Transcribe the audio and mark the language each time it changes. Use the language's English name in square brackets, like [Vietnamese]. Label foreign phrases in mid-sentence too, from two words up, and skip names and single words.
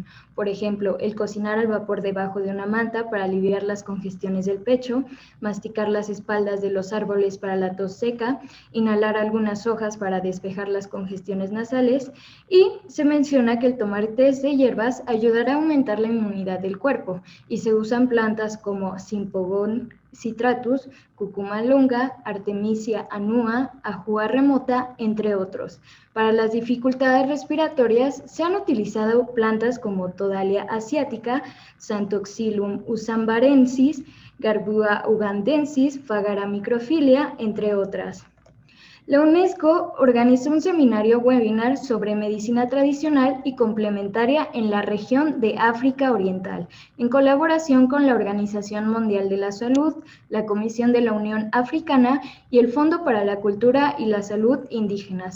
[Spanish] Por ejemplo, el cocinar al vapor debajo de una manta para aliviar las congestiones del pecho, masticar las espaldas de los árboles para la tos seca, inhalar algunas hojas para despejar las congestiones nasales y se menciona que el tomar tés de hierbas ayudará a aumentar la inmunidad del cuerpo y se usan plantas como Symphogon citratus, Cucuma longa, Artemisia annua, Ajua remota, entre otros. Para las dificultades respiratorias se han utilizado plantas como Todalia asiatica, Santoxylum usambarensis, Garbua ugandensis, Fagara microphylla, entre otras. La UNESCO organizó un seminario webinar sobre medicina tradicional y complementaria en la región de África Oriental, en colaboración con la Organización Mundial de la Salud, la Comisión de la Unión Africana y el Fondo para la Cultura y la Salud Indígenas.